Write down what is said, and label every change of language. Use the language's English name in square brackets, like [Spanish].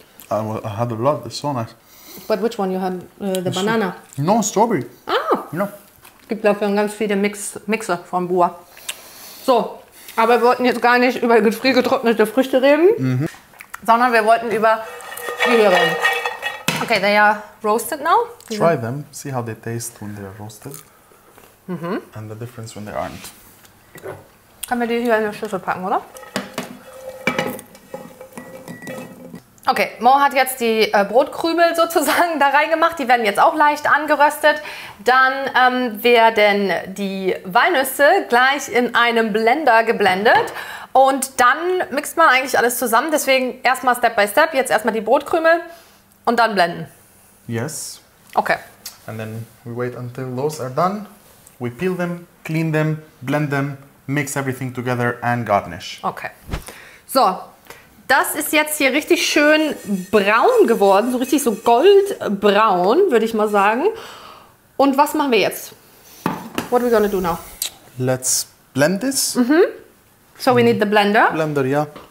[English] I had a lot. It's so nice. But which one you had? The banana. No strawberry. Ah, No. [German] gibt dafür ganz viele Mixer von Bua. So, aber wir wollten jetzt gar nicht über gefriergetrocknete Früchte reden, sondern wir wollten über die hier reden. [English] Okay, they are roasted now. Try them. See how they taste when they are roasted. And the difference when they aren't. [German] Können wir die hier in eine Schüssel packen, oder? Okay, Mo hat jetzt die Brotkrümel sozusagen da reingemacht. Die werden jetzt auch leicht angeröstet. Dann werden die Walnüsse gleich in einem Blender geblendet. Und dann mixt man eigentlich alles zusammen. Deswegen erstmal Step by Step. Jetzt erstmal die Brotkrümel und dann blenden. [English] Yes. Okay. And then we wait until those are done. We peel them, clean them, blend them, mix everything together and garnish. Okay. [German] So, das ist jetzt hier richtig schön braun geworden, so richtig so goldbraun, würde ich mal sagen. Und was machen wir jetzt? [English] What are we gonna do now? Let's blend this. So we need the blender. Blender, yeah.